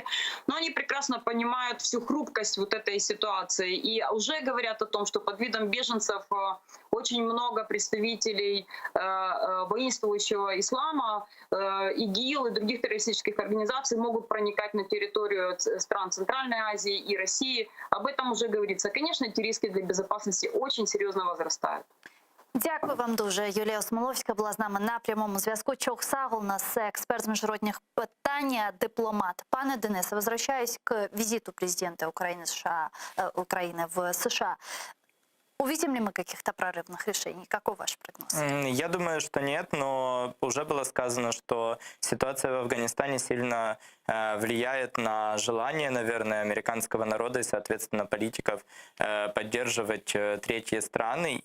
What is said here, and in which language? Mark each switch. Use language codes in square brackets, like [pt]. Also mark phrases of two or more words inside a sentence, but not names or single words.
[ru] Но они прекрасно понимают всю хрупкость вот этой ситуации и уже говорят о том, что под видом беженцев очень много представителей воинствующего ислама, ИГИЛ и других террористических организаций могут проникать на территорию стран Центральной Азии и России. Об этом уже говорится. Конечно, эти риски для безопасности очень серьезно возрастают. [uk] Дякую вам дуже. Юлія Осмоловська була з нами на прямому зв'язку. Чохсаг у нас експерт з міжнародних питань, дипломат. Пане Денисе, [ru] возвращаюсь к визиту президента Украины в США. Увидим ли мы каких-то прорывных решений? Каков ваш прогноз? Я думаю, что нет, но уже было сказано, что ситуация в Афганистане сильно влияет на желание, наверное, американского народа и, соответственно, политиков поддерживать третьи страны.